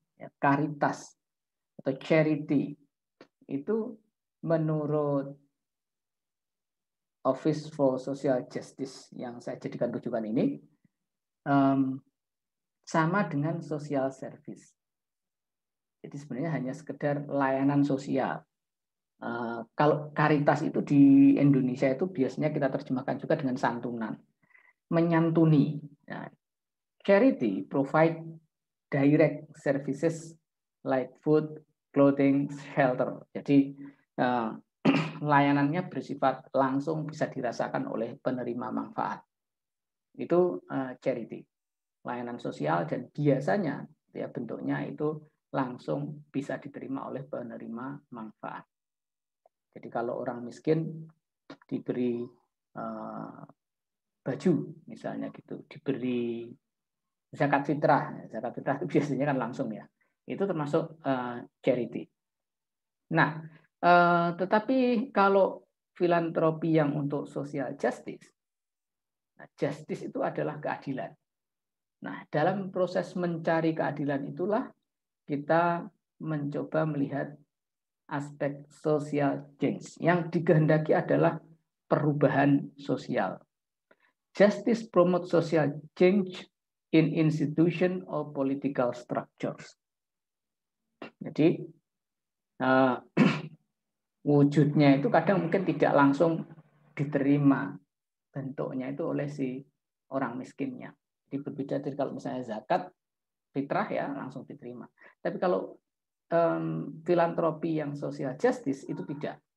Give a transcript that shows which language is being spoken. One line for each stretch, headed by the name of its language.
Indonesian: Ya, karitas atau charity itu menurut Office for Social Justice yang saya jadikan rujukan ini sama dengan social service. Jadi sebenarnya hanya sekedar layanan sosial. Kalau karitas itu di Indonesia itu biasanya kita terjemahkan juga dengan santunan, menyantuni.
English: Nah, charity provide direct services like food, clothing, shelter.
Indonesian: Jadi layanannya bersifat langsung bisa dirasakan oleh penerima manfaat. Itu charity, layanan sosial dan biasanya ya bentuknya itu langsung bisa diterima oleh penerima manfaat. Jadi kalau orang miskin diberi baju misalnya gitu, diberi zakat fitrah itu biasanya kan langsung ya. Itu termasuk charity. Nah, tetapi kalau filantropi yang untuk social justice, justice itu adalah keadilan. Nah, dalam proses mencari keadilan itulah kita mencoba melihat aspek social change. Yang dikehendaki adalah perubahan sosial.
English: Justice promotes social change in institution or political structures.
Indonesian: Jadi wujudnya itu kadang mungkin tidak langsung diterima bentuknya itu oleh si orang miskinnya. Jadi berbeda dari kalau misalnya zakat fitrah ya langsung diterima. Tapi kalau filantropi yang social justice itu tidak.